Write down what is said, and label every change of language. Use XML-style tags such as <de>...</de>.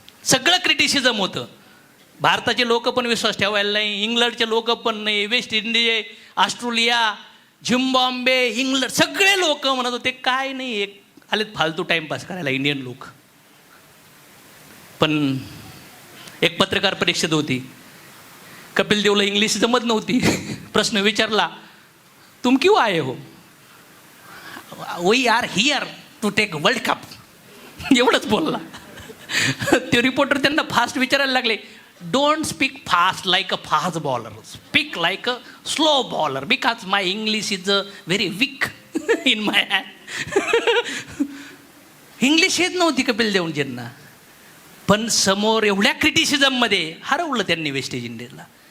<mr>सगळं क्रिटिसिझम होतं. भारताचे लोक पण विश्वास ठेवायला नाही, इंग्लंडचे लोक पण नाही, West Indies, Australia, Zimbabwe, England सगळे लोक म्हणत होते काय नाही, एक आलेत फालतू टाइमपास करायला इंडियन लोक. पण एक पत्रकार परीक्षेत होती, कपिल देवला इंग्लिश जमत नव्हती. प्रश्न विचारला,</mr> <hi>तुम क्यों आए हो?</hi> <en>We are here to take world cup.</en> <mr>एवढंच बोलला. ते रिपोर्टर त्यांना फास्ट विचारायला लागले,</mr> <en>Don't speak fast like a fast bowler, speak like a slow bowler, because my English is very weak in my hand.</en> <mr>English येत नव्हती कपिल देवजींना, पण समोर एवढ्या क्रिटिसिझममध्ये हरवलं त्यांनी वेस्ट इंडिजला.</mr>